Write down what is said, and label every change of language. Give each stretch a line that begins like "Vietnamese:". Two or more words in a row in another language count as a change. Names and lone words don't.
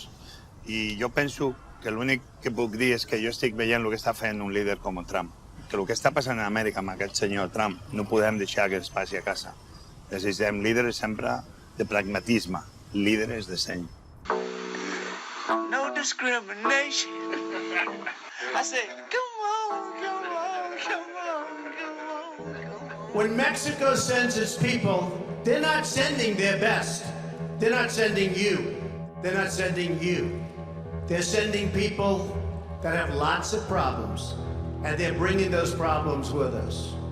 Catalan: I jo penso que l'únic que puc dir és que jo estic veient el que està fent un líder com Trump. Que el que està passant a Amèrica amb aquest senyor Trump no podem deixar que es passi a casa. Necessitem líderes sempre de pragmatisme, líderes de seny.
English: No discrimination. I said, come on, come on, come on, come on. When Mexico sends its people, they're not sending their best. They're not sending you. They're not sending you. They're sending people that have lots of problems, and they're bringing those problems with us.